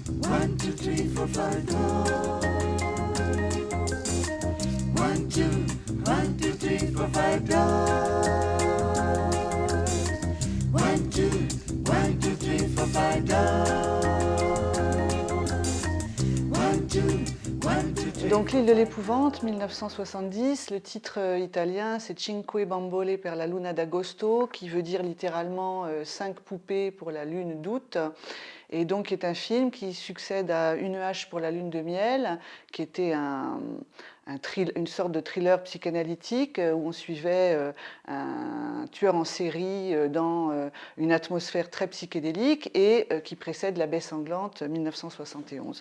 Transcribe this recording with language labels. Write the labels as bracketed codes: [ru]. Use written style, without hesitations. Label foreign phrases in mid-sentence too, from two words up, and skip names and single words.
[en] 1, 2, 3, 4, 5 doors. 1, 2, 1, 2, 3, 4, 5 doors. 1, 2, 1, 2, 3, 4, 5 doors. 1, 2, 1, 2, 3. [fr] Donc l'île de l'épouvante, 1970, le titre italien c'est Cinque bambole per la luna d'agosto, qui veut dire littéralement 5 poupées pour la lune d'août, et donc est un film qui succède à Une hache pour la lune de miel, qui était une sorte de thriller psychanalytique où on suivait un tueur en série dans une atmosphère très psychédélique et qui précède La Baie sanglante 1971.